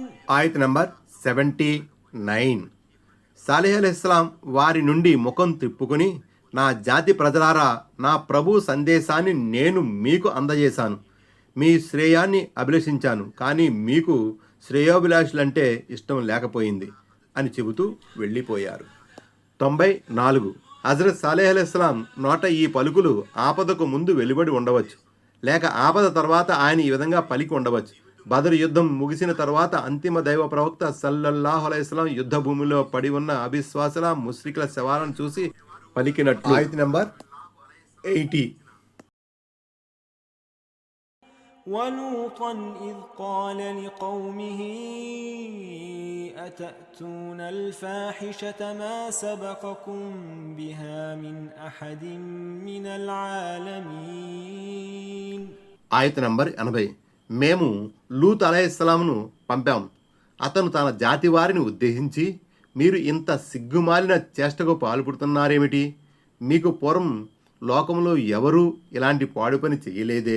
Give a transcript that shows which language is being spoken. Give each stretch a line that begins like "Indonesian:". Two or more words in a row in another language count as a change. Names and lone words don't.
Telugu: ఆయత్ నంబర్ 79. సాలిహ్ అలైహిస్సలాం వారి నుండి ముఖం తిప్పుకుని, నా జాతి ప్రజలారా, నా ప్రభు సందేశాన్ని నేను మీకు అందజేశాను. మీ శ్రేయాన్ని అభిలషించాను, కానీ మీకు శ్రేయోభిలాషులంటే ఇష్టం లేకపోయింది అని చెబుతూ వెళ్ళిపోయారు. 94. హజరత్ సాలెహ్ అలైహిస్సలాం నోట ఈ పలుకులు ఆపదకు ముందు వెలువడి ఉండవచ్చు, లేక ఆపద తర్వాత ఆయన ఈ విధంగా పలికి ఉండవచ్చు. బదర్ యుద్ధం ముగిసిన తర్వాత అంతిమ దైవ ప్రవక్త
Arabic: صلى الله عليه وسلم
Telugu: యుద్ధ భూమిలో పడి ఉన్న అవిశ్వాసుల ముశ్రికుల శవాలను చూసి పలికినట్లు. ఆయత్ నంబర్ 80.
Arabic: ولوطا إذ قال لقومه أتأتون الفاحشة ما سبقكم بها من أحد من العالمين.
Telugu: ఆయత్ నంబర్ 80. మేము లూత్ అలైహిస్సలాంను పంపాం. అతను తన జాతి వారిని ఉద్దేశించి, మీరు ఇంత సిగ్గుమాలిన చేష్టకు పాల్పడుతున్నారేమిటి? మీకు పూర్వం లోకంలో ఎవరూ ఇలాంటి పాడు పని చేయలేదే.